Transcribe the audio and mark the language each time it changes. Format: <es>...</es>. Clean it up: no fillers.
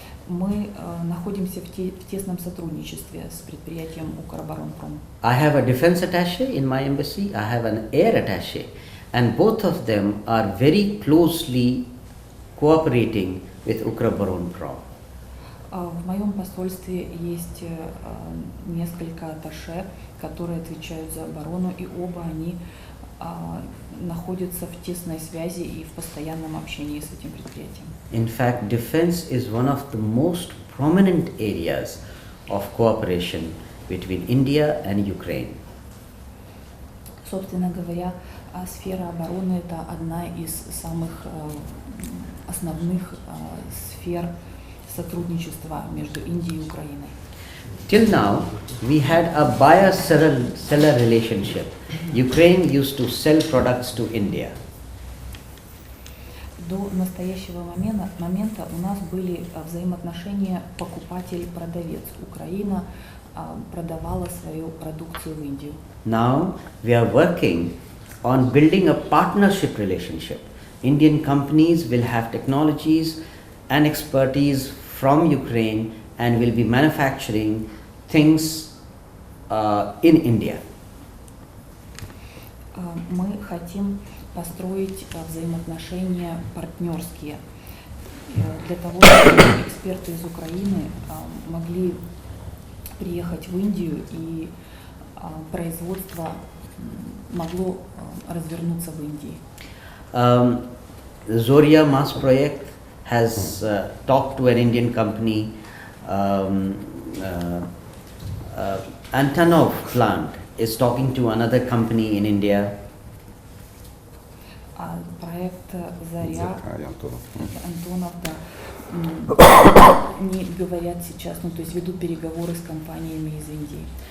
<ru>Мы находимся в тесном сотрудничестве с предприятием Укроборонпром.</ru> <en>I have a defense attaché in my embassy. I have an air attaché, and both of them are very closely cooperating with Ukra-Baron-Prom.</en> <ru>В моем посольстве есть несколько атташе, которые отвечают за оборону, и оба они находятся в тесной связи и в постоянном общении с этим предприятием.</ru> <en>In fact, defense is one of the most prominent areas of cooperation between India and Ukraine.</en> <ru>Собственно говоря, сфера обороны – это одна из самых основных сфер сотрудничества между Индией и Украиной.</ru> <en>Till now, we had a buyer-seller relationship. Ukraine used to sell products to India.</en> <ru>До настоящего момента у нас были взаимоотношения покупатель-продавец. Украина продавала свою продукцию в Индию.</ru> <en>Now, we are working on building a partnership relationship. Indian companies will have technologies and expertise from Ukraine and will be manufacturing things in India.</en> <ru>Мы хотим построить взаимоотношения партнерские для того, чтобы эксперты из Украины могли приехать в Индию и производство могло развернуться в Индии.</ru> <en>Zoria Mass Project has talked to an Indian company. Antonov plant is talking to another company in India.</en> <ru>Проект Заря, Антонов, да, не говорят сейчас, то есть ведут переговоры с компаниями из Индии.</ru>